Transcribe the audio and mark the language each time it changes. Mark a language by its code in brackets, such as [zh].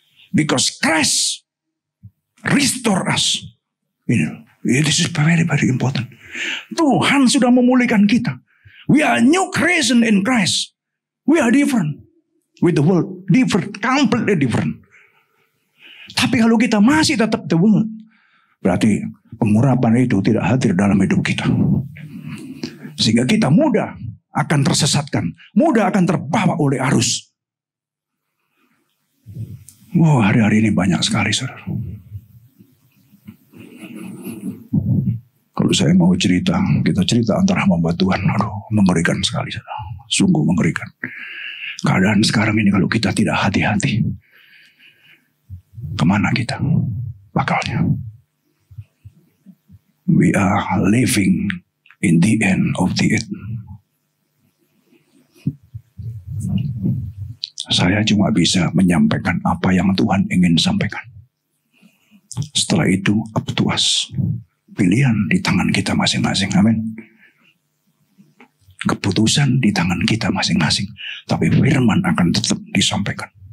[en] Because Christ restore us. This is very important. [id] Tuhan sudah memulihkan kita. [en] We are new creation in Christ. We are different with the world. Different, completely different. [id] Tapi kalau kita masih tetap [en] the world, [id] berarti pengurapan itu tidak hadir dalam hidup kita. Sehingga kita mudah akan tersesatkan. Mudah akan terbawa oleh arus. Wow, hari-hari ini banyak sekali saudara. Kalau saya mau cerita, kita cerita antara hamba Tuhan. Aduh, mengerikan sekali saudara. Sungguh mengerikan. Keadaan sekarang ini kalau kita tidak hati-hati, kemana kita bakalnya? [en] We are living in the end of the it. [id] Saya cuma bisa menyampaikan apa yang Tuhan ingin sampaikan. Setelah itu [en] up to us. [id] Pilihan di tangan kita masing-masing. Amin. Keputusan di tangan kita masing-masing. Tapi firman akan tetap disampaikan.